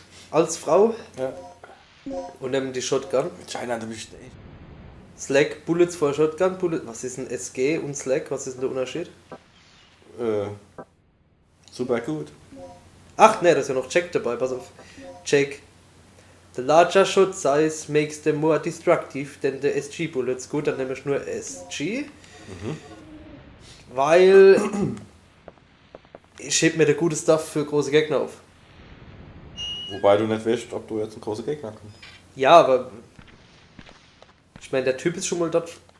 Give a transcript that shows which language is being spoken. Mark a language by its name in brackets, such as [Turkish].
[German] Als Frau. Ja. Und nehmen die Shotgun. China, du bist echt. Slack, Bullets vor Shotgun. Was ist ein SG und Slack? Was ist denn der Unterschied? Super gut. Ach ne, da ist ja noch Check dabei, pass auf. Check. [English] The larger shot size makes them more destructive than the SG bullets. [German] Gut, dann nehme ich nur SG. Weil ich heb mir der gute Stuff für große Gegner auf. Wobei du nicht weißt, ob du jetzt ein großer Gegner kommst. Ja, aber ich meine, der Typ ist schon mal dort.